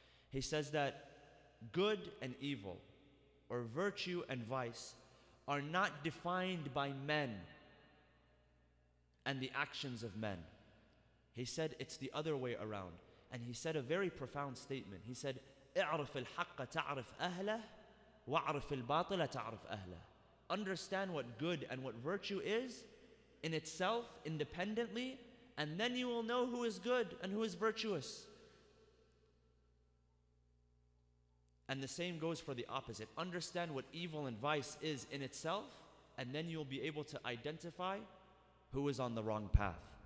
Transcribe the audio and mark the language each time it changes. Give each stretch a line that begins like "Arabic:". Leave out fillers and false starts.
English: He says that good and evil, or virtue and vice, are not defined by men and the actions of men. He said it's the other way around. And he said a very profound statement. He said,
Arabic: اعرف الحق تعرف أهله واعرف الباطل تعرف أهله.
English: Understand what good and what virtue is in itself, independently, and then you will know who is good and who is virtuous. And the same goes for the opposite. Understand what evil and vice is in itself, and then you'll be able to identify who is on the wrong path.